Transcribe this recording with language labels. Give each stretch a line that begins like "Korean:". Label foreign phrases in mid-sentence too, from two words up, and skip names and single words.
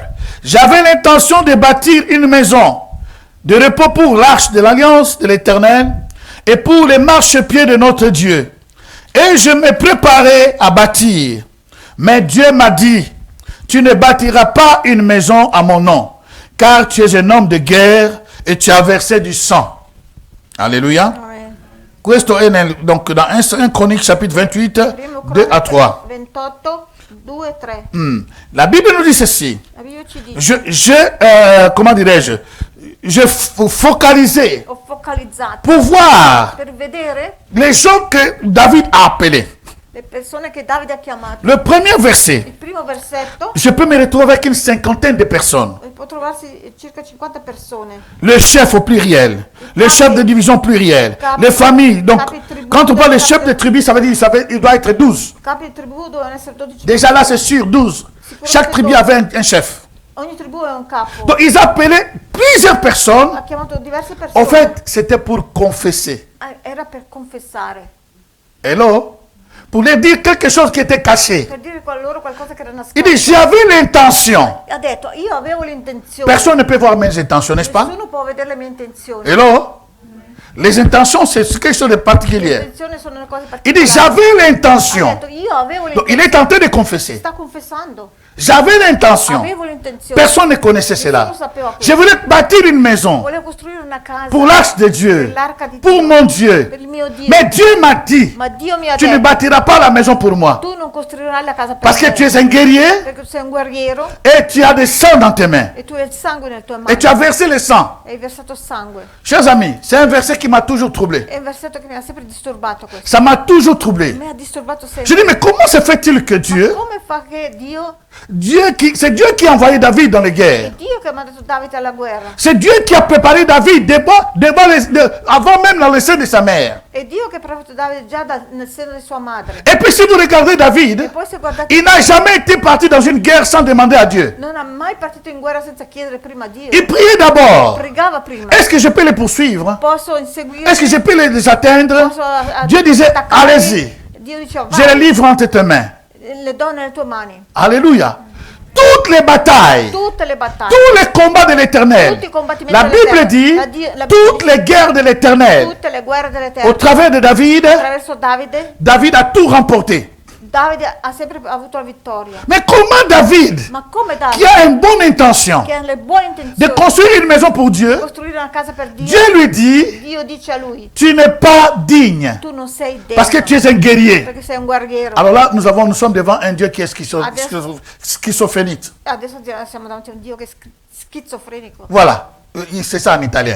French: J'avais l'intention de bâtir une maison de repos pour l'arche de l'alliance de l'Éternel et pour les marchepieds de notre Dieu. Et je me préparais à bâtir. Mais Dieu m'a dit, tu ne bâtiras pas une maison à mon nom, car tu es un homme de guerre et tu as versé du sang. Alléluia. Amen.
Italian: Questo è
French: donc dans 1 Chronique chapitre 28,
Italian: Primo
French: 2 à 3.
Italian: 28, 2 e 3.
French: La Bible nous dit ceci.
Italian: La Bibbia ci dice,
French: Comment dirais-je, je focalisais
Italian: ho focalizzato
French: pour voir
Italian: per vedere
French: les gens que David a appelés.
Italian: le persone che Davide ha chiamato.
French: Le premier verset,
Italian: Il primo versetto,
French: je peux me retrouver avec une cinquantaine de personnes.
Italian: può trovarsi circa 50 persone.
French: Le chef au pluriel, le chef de division pluriel, les familles. Donc, quand on parle de chef de tribu, ça veut dire il doit être 12.
Italian: Capi di tribù devono essere 12.
French: Déjà là, c'est sûr, 12. Chaque tribu avait un chef.
Italian: Ogni tribù è un capo.
French: Donc, ils appelaient plusieurs personnes.
Italian: Ha chiamato diverse persone.
French: En fait, c'était pour confesser.
Italian: Era per confessare, Hello?
French: Pour leur dire quelque chose qui était caché.
Italian: per dire a loro qualcosa che era
French: Il
Italian: nascosto.
French: dit, j'avais l'intention.
Italian: Ha detto, io avevo l'intenzione.
French: Personne ne peut voir mes intentions, n'est-ce pas?
Italian: Nessuno può vedere le mie intenzioni. Hello?
French: Les intentions, c'est quelque chose de
Italian: Le
French: particulier.
Italian: intenzioni sono cose
French: Il dit,
Italian: particolari.
French: j'avais
Italian: Ha
French: l'intention.
Italian: detto, io avevo
French: Donc, il
Italian: l'intenzione.
French: est en train de confesser.
Italian: Sta confessando.
French: J'avais l'intention.
Italian: Avevo l'intenzione.
French: Personne ne connaissait cela.
Italian: Nessuno sapeva
French: Je
Italian: questo.
French: voulais bâtir une maison
Italian: Volevo costruire una casa
French: pour l'arche de Dieu,
Italian: per l'arca di
French: pour
Italian: Dio,
French: mon Dieu.
Italian: per il mio Dio.
French: Mais Dieu m'a dit,
Italian: Ma Dio mi ha
French: tu ne
Italian: detto,
French: bâtiras pas la maison pour moi.
Italian: tu non costruirai la casa per
French: Parce que
Italian: me.
French: tu es un guerrier
Italian: Perché tu sei un guerriero
French: et tu as des sangs dans tes mains.
Italian: e tu hai il sangue nelle tue
French: Et
Italian: mani.
French: tu as versé le sang.
Italian: E hai versato sangue.
French: Chers amis, c'est un verset qui m'a toujours troublé.
Italian: È un versetto che mi ha sempre disturbato questo.
French: Ça m'a toujours troublé.
Italian: Mi ha disturbato
French: Je
Italian: sempre.
French: dis, mais comment se fait-il que Dieu,
Italian: Come fa che Dio,
French: c'est Dieu qui a envoyé David dans les
Italian: è
French: guerres.
Italian: Dio che ha mandato Davide alla guerra?
French: C'est Dieu qui a préparé David avant même la naissance de sa mère.
Italian: È Dio che ha preparato Davide già nel seno di sua madre.
French: Et puis si vous regardez
Italian: E David, poi se guardate,
French: il n'a jamais été parti dans une guerre sans demander à Dieu.
Italian: non ha mai partito in guerra senza chiedere prima a Dio.
French: Il priait d'abord.
Italian: Pregava prima.
French: Est-ce que je peux les poursuivre?
Italian: Posso inseguire?
French: Est-ce que je peux les atteindre?
Italian: Posso
French: Dieu disait,
Italian: attaccarli?
French: allez-y,
Italian: Dio diceva,
French: je les
Italian: vai,
French: livre entre tes mains.
Italian: le do nelle tue mani.
French: Alléluia. Toutes les batailles,
Italian: Tutte le battaglie,
French: tous les combats de l'éternel.
Italian: tutti i combattimenti
French: La Bible dit,
Italian: la
French: toutes les guerres de l'éternel.
Italian: tutte le guerre
French: Au
Italian: dell'Eterno.
French: travers de David,
Italian: Attraverso Davide,
French: David a tout remporté.
Italian: Davide ha sempre avuto la vittoria.
French: Mais comment David,
Italian: Ma come
French: qui
Italian: Davide,
French: a une bonne intention
Italian: che ha le buone
French: de
Italian: intenzioni
French: construire une maison pour
Italian: di
French: Dieu,
Italian: costruire una casa per Dio,
French: Dieu lui dit,
Italian: Dio dice a lui,
French: tu n'es pas digne
Italian: tu non sei degno,
French: parce que tu es un guerrier.
Italian: perché sei un guerriero.
French: Alors là, nous sommes devant un Dieu qui est schizophrénique.
Italian: Adesso siamo davanti a un Dio che è schizofrenico.
French: Voilà, c'est ça en italien.